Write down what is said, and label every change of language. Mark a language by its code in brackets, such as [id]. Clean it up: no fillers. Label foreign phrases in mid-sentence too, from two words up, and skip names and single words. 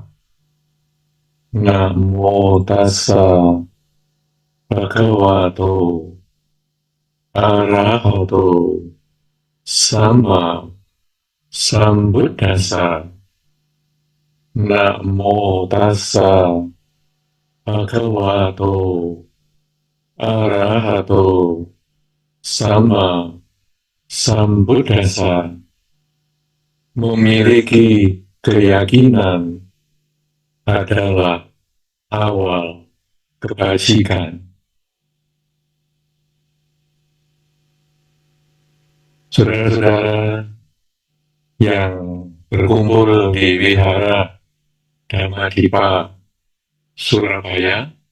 [pi] Namo tassa bhagavato arahato sama sambuddhassa. Namo tassa bhagavato arahato sama sambuddhassa. [id] Memiliki keyakinan adalah awal kebajikan. Saudara-saudara yang berkumpul di Wihara Dhammadippa Surabaya,